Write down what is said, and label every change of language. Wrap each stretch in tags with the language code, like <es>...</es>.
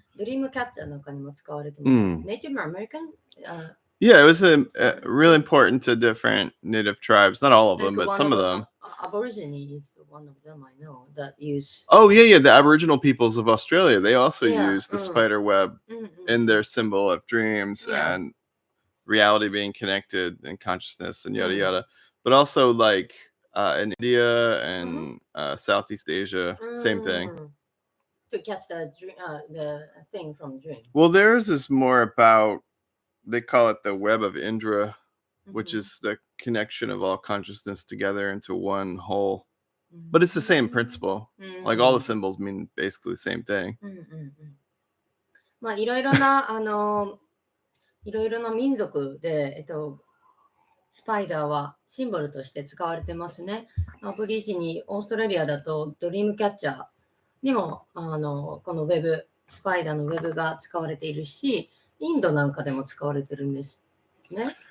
<ja>ドリームキャッチャーなんかにも使われてます。ネイティブアメリカン</ja> <en>Yeah, it was really important to different native tribes. Not all of them, but some of them. Aborigine is one of them I know that use. Oh, yeah. The Aboriginal peoples of Australia, they also use the spider web in their symbol of dreams and reality being connected and consciousness and yada yada. But also like in India and Southeast Asia, same thing. to catch the thing from dream. Well, theirs is more about, they call it the web of Indra, which is the connection of all consciousness together into one whole. But it's the same principle. Like all the symbols mean basically the same thing.</en> <ja>まあいろいろないろいろな民族で、スパイダーはシンボルとして使われてますね。アブリジニ、オーストラリアだとドリームキャッチャーにもこのウェブ、スパイダーのウェブが使われているし、インドなんかでも使われてるんですね。</ja>